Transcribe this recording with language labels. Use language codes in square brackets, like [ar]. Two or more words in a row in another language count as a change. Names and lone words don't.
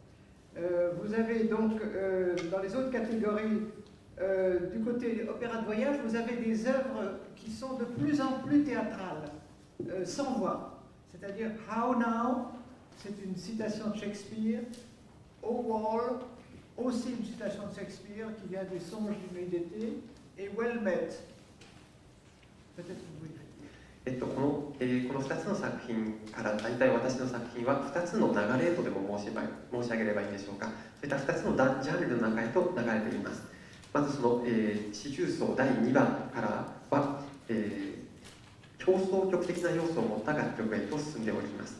[fr] Vous avez donc, dans les autres catégories, du côté opéra de voyage, vous avez des œuvres qui sont de plus en plus théâtrales, sans voix. C'est-à-dire How Now, c'est une citation de Shakespeare, O Wall, aussi une citation de Shakespeare qui vient des Songes d'une nuit d'été, et Well Met. Peut-être que vous voulez. [ja] この2つの作品から大体私の作品は2つの流れとでも申し上げればいいんでしょうか。そういった2つのジャンルの中へと流れています。まずその四重奏第2番からは、協奏曲的な要素を持った楽曲へと進んでおります。